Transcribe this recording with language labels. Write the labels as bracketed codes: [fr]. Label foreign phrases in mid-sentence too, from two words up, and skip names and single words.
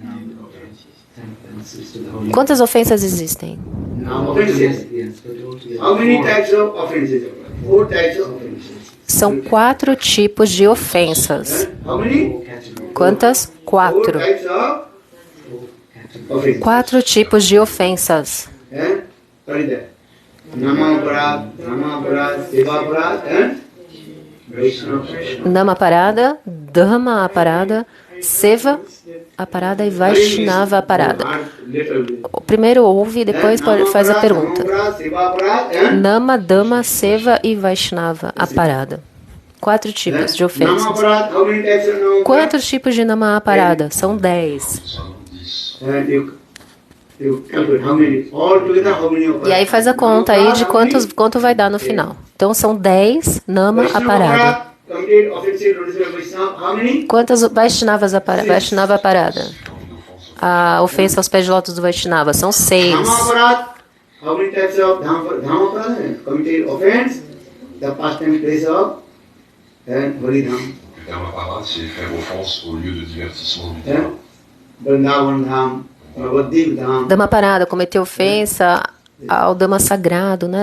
[pt] Quantas ofensas existem? São 4 tipos de ofensas. Quantas? 4. 4 tipos de ofensas. [sa] नाम अपराध, धाम अपराध, सेवा अपराध ए वैष्णव अपराध. [pt] O primeiro ouve e depois faz a pergunta. Nama, Dhamma, Seva e [sa] वैष्णव अपराध. [pt] 4 tipos de ofensas. Quantos tipos de [sa] नाम अपराध? [pt] São 10. E aí faz a conta aí de quanto vai dar no final. Então são 10 [sa] नाम अपराध. [pt] Quantas [sa] वैष्णव अपराध? वैष्णव अपराध. [pt] A ofensa aos pés de lótus do Vaishnava são 6. [sa] धाम अपराध, [pt] cometer ofensa ao Dhamma sagrado, né?